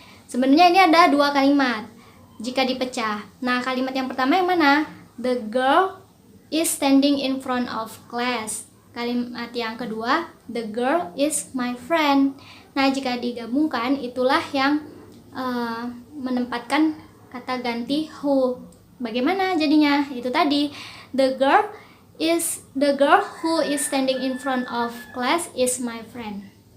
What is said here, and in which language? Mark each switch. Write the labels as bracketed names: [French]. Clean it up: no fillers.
[Indonesian] Sebenarnya ini ada dua kalimat jika dipecah. Nah, kalimat yang pertama yang mana? [English] The girl is standing in front of class. [Indonesian] Kalimat yang kedua, [English] the girl is my friend. [Indonesian] Nah, jika digabungkan itulah yang menempatkan kata ganti who. Bagaimana jadinya? Itu tadi, [English] the girl who is standing in front of class is my friend.